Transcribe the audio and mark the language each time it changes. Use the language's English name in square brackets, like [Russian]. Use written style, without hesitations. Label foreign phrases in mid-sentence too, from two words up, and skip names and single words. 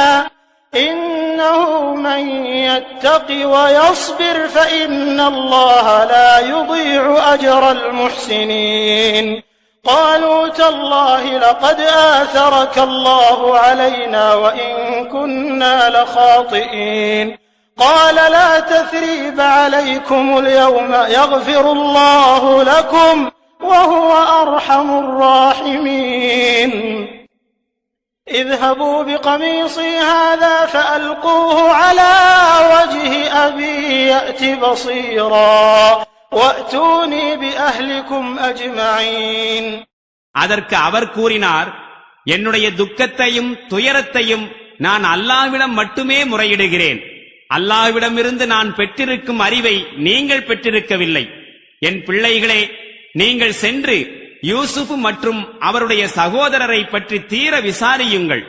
[Arabic] إنه من يتق ويصبر فإن الله لا يضيع أجر المحسنين قالوا تالله لقد آثرك الله علينا وإن كنا لخاطئين قال لا تثريب عليكم اليوم يغفر الله لكم وهو أرحم الراحمين اذهبوا بقميصي هذا فألقوه على وجه أبي يأت بصيرا وأتوني بأهلكم أجمعين [Tamil] அதற்கு அவர் கூறினார், என்னுடைய துக்கத்தையும் துயரத்தையும் நான் அல்லாஹ்விடம் மட்டுமே முறையிடுகிறேன். அல்லாஹ்விடமிருந்து நான் பெற்றிருக்கும் அறிவை நீங்கள் பெற்றிருக்கவில்லை. என் பிள்ளைகளே, நீங்கள் சென்று யூசுப் மற்றும் அவருடைய சகோதரரை பற்றி தீர விசாரியுங்கள்.